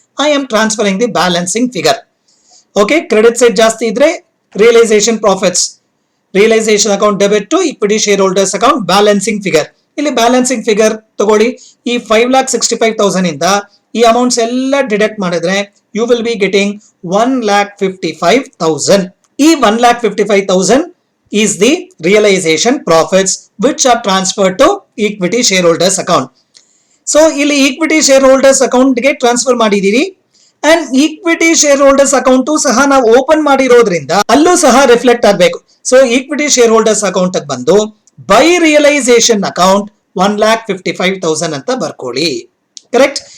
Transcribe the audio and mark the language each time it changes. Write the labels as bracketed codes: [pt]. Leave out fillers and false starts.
[en] I am transferring the balancing figure. [kn] Okay, credit side ಜಾಸ್ತಿ ಇದ್ರೆ realisation profits, realisation account debit to equity share holders account, balancing figure. ಇಲ್ಲಿ balancing figure ತಗೊಳ್ಳಿ. ಈ 5,65,000 ಇಂದ ಈ amounts ಎಲ್ಲ ಡಿಡಕ್ಟ್ ಮಾಡಿದ್ರೆ [en] you will be getting [kn] 1,55,000. [en] ಈ 1,55,000 is the realization profits which are transferred to equity shareholders account. [kn] So ಇಲ್ಲಿ equity shareholders account ಗೆ transfer ಮಾಡಿದೀರಿ, and equity shareholders account ಸಹ ನಾವು ಓಪನ್ ಮಾಡಿರೋದ್ರಿಂದ ಅಲ್ಲೂ ಸಹ ರಿಫ್ಲೆಕ್ಟ್ ಆಗಬೇಕು. ಸೊ equity shareholders account ಬಂದು ಬೈ ರಿಯಲೈಸೇಷನ್ ಅಕೌಂಟ್ 1,55,000 ಅಂತ ಬರ್ಕೊಳ್ಳಿ. ಕರೆಕ್ಟ್?